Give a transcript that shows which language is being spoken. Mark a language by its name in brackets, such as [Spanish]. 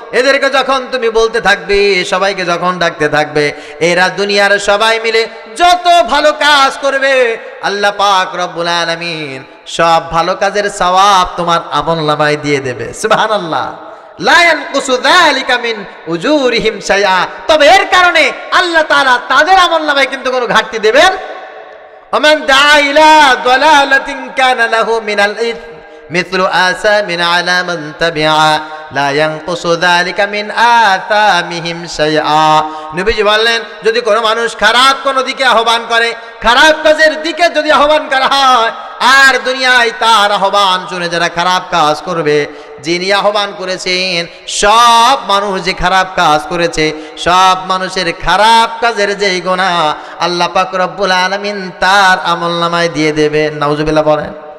[Bangla] এদেরকে যখন তুমি বলতে থাকবে, সবাইকে যখন ডাকতে থাকবে, এরা দুনিয়ার সবাই মিলে যত ভালো কাজ করবে আল্লাহ পাক রব্বুল আলামিন সব ভালো কাজের সওয়াব তোমার আমলনামায় দিয়ে দেবে। সুবহানাল্লাহ। [Arabic] লা ইয়ানকুসু যালিকা মিন উজুরিহিম শাইআ। [Bangla] তবে এর কারণে আল্লাহ তাআলা তাদের আমলনামায় কিন্তু কোনো ঘাটতি দেবেন। [Arabic] ومن دعا إلى ضلالة كان له من الإثم مثل آثام على من تبعه লা ইয়ানকুসু যালিকা মিন আতামিহিম শাইআ। [Bangla] নবীজি বললেন, যদি কোনো মানুষ খারাপ কোনো দিকে আহ্বান করে, খারাপ কাজের দিকে যদি আহ্বান করা হয়, আর দুনিয়ায় তার আহ্বান শুনে যারা খারাপ কাজ করবে, যিনি আহ্বান করেছেন সব মানুষ যে খারাপ কাজ করেছে, সব মানুষের খারাপ কাজের যেই গুনাহ আল্লাহ পাক রব্বুল আলামিন তার আমলনামায় দিয়ে দেবে। নাউজুবিল্লাহ বলেন।